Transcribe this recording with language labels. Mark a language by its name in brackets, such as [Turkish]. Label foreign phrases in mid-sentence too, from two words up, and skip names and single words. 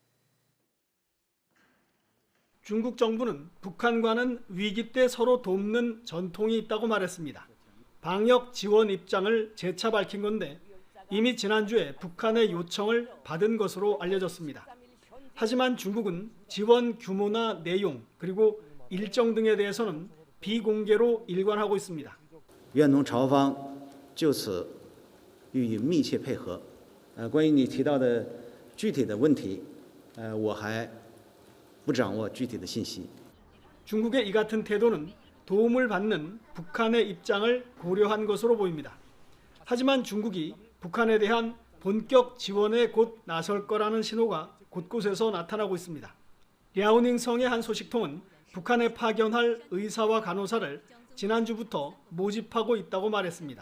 [Korean] 중국 정부는 북한과는 위기 때 서로 돕는 전통이 있다고 말했습니다. 방역 지원 입장을 재차 밝힌 건데 이미 지난주에 북한의 요청을 받은 것으로 알려졌습니다. 하지만 중국은 지원 규모나 내용 그리고 일정 등에 대해서는 비공개로 일관하고 있습니다. [Chinese] 越农朝方就此予以密切配合。关于你提到的具体的问题，我还不掌握具体的信息。 [Korean] 중국의 이 같은 태도는 도움을 받는 북한의 입장을 고려한 것으로 보입니다. 하지만 중국이 북한에 대한 본격 지원에 곧 나설 거라는 신호가 곳곳에서 나타나고 있습니다. 랴오닝성의 한 소식통은 북한에 파견할 의사와 간호사를 지난주부터 모집하고 있다고 말했습니다.